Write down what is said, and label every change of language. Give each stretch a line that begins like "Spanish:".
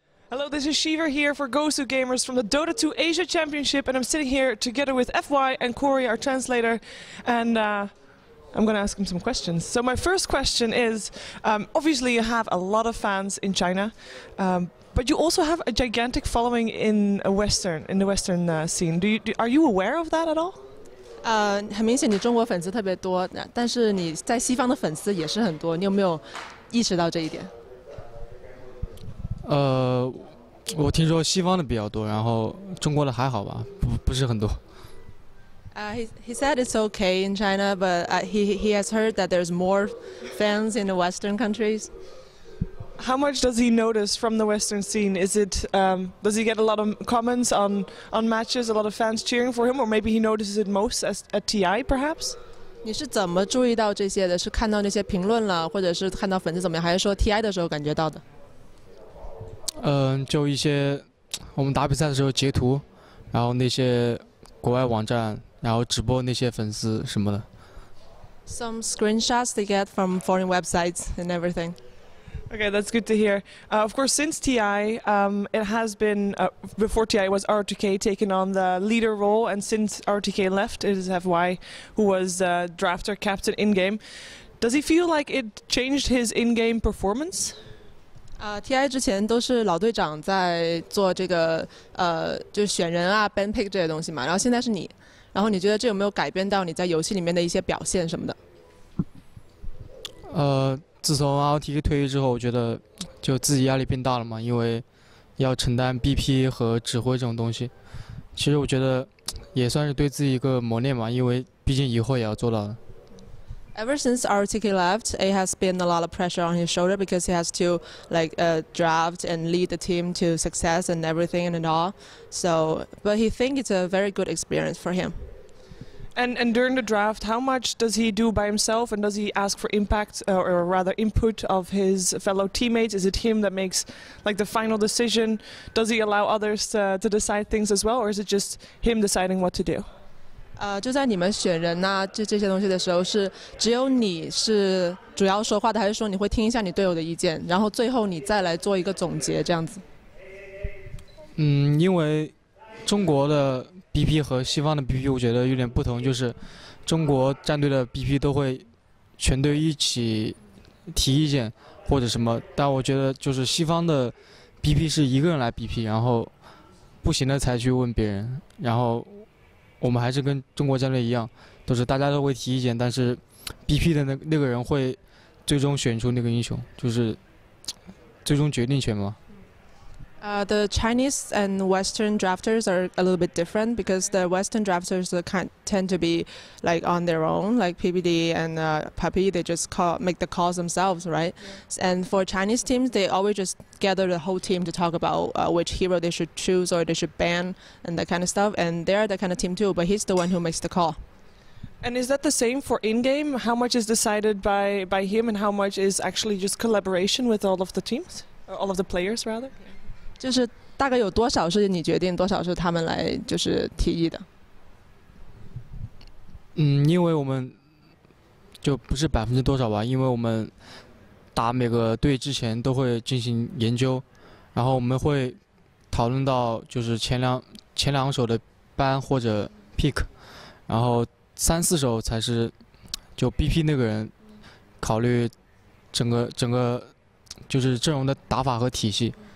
English: Hello, this is Shiver here for GosuGamers from the Dota 2 Asia Championship, and I'm sitting here together with FY and Corey, our translator, and I'm going to ask him some questions. So my first question is, obviously you have a lot of fans in China, but you also have a gigantic following in the Western scene. Are you aware of that at all?
Chinese: 很明显你中国粉丝特别多，但是你在西方的粉丝也是很多，你有没有意识到这一点？我听说西方的比较多，然后中国的还好吧，不是很多。
English: He said it's okay in China, but he has heard that there's more fans in the Western countries. How much does he notice from the Western scene? Is it does he get a lot of comments on matches, a lot of fans cheering for him, or maybe he notices it most at TI, perhaps?
Chinese: 你是怎么注意到这些的？是看到那些评论了，或者是看到粉丝怎么样，还是说 TI 的时候感觉到的？就一些我们打比赛的时候截图，然后那些国外网站，然后直播那些粉丝什么的。
English: Some screenshots they get from foreign websites and everything. Okay, that's good to hear. Of course, since TI, it has been, before TI was RTK taking on the leader role, and since RTK left, it is FY who was drafter captain in-game. Does he feel like it changed his in-game performance?
Chinese: TI 之前都是老队长在做这个就是选人啊 ban pick 这些东西嘛，然后现在是你，然后你觉得这有没有改变到你在游戏里面的一些表现什么的？自从 RTK 退役之后，我觉得就自己压力变大了嘛，因为要承担 BP 和指挥这种东西。其实我觉得也算是对自己一个磨练嘛，因为毕竟以后也要做到的。
English: Ever since RTK left, it has been a lot of pressure on his shoulder because he has to draft and lead the team to success and everything and all. So, but he thinks it's a very good experience for him. And during the draft, how much does he do by himself, and does he ask for impact or rather input of his fellow teammates? Is it him that makes like the final decision? Does he allow others to decide things as well, or is it just him deciding what to do?
Chinese: 就在你们选人呐，这些东西的时候，是只有你是主要说话的，还是说你会听一下你队友的意见，然后最后你再来做一个总结这样子？因为中国的 BP 和西方的 BP 我觉得有点不同，就是中国战队的 BP 都会全队一起提意见或者什么，但我觉得就是西方的 BP 是一个人来 BP， 然后不行的才去问别人，然后我们还是跟中国战队一样，都是大家都会提意见，但是 BP 的那个人会最终选出那个英雄，就是最终决定权嘛。
English: The Chinese and Western drafters are a little bit different because the Western drafters tend to be like on their own, like PBD and Puppy. They just make the calls themselves, right? Yeah. And for Chinese teams, they always just gather the whole team to talk about which hero they should choose or they should ban and that kind of stuff. And they're that kind of team too, but he's the one who makes the call. And is that the same for in-game? How much is decided by him, and how much is actually just collaboration with all of the teams, or all of the players rather?
Chinese: 就是大概有多少是你决定，多少是他们来就是提议的？因为我们就不是%多少吧，因为我们打每个队之前都会进行研究，然后我们会讨论到就是前两手的 ban 或者 pick， 然后3、4手才是就 BP 那个人考虑整个就是阵容的打法和体系。